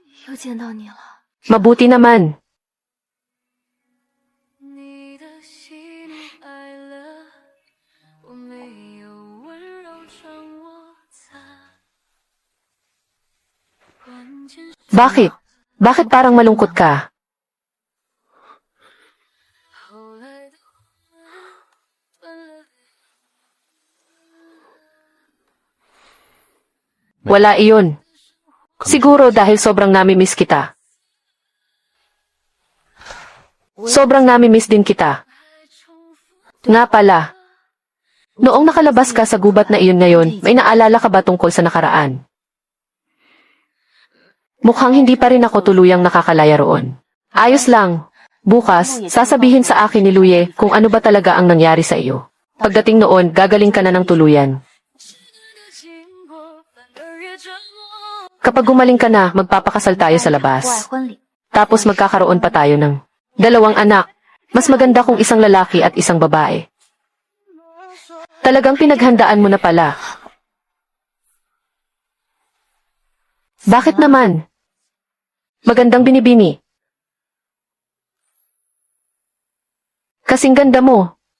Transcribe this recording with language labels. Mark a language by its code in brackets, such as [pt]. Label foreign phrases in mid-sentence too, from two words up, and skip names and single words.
[zh] 又见到你了。 [tl] Mabuti naman. [zh] 你的喜怒哀乐，我没有温柔穿我擦。关键是 [tl] Bakit? Bakit parang malungkot ka? [zh] 后来的我们断了。 [tl] Wala iyon. Siguro dahil sobrang nami-miss kita. Sobrang nami-miss din kita. [zh] 还重 [tl] Nga pala, noong nakalabas ka sa gubat na iyon ngayon, may naalala ka ba tungkol sa nakaraan? Mukhang hindi pa rin ako tuluyang nakakalaya roon. Ayos lang. Bukas, sasabihin sa akin ni Luye kung ano ba talaga ang nangyari sa iyo. Pagdating noon, gagaling ka na ng tuluyan. Kapag gumaling ka na, magpapakasal tayo sa [zh] 户外 [tl] labas. [zh] 婚礼， [tl] Tapos magkakaroon pa tayo ng 2 anak. Mas maganda kung isang lalaki at isang babae. Talagang pinaghandaan mo na pala. Bakit naman? Magandang binibini. Kasing ganda mo.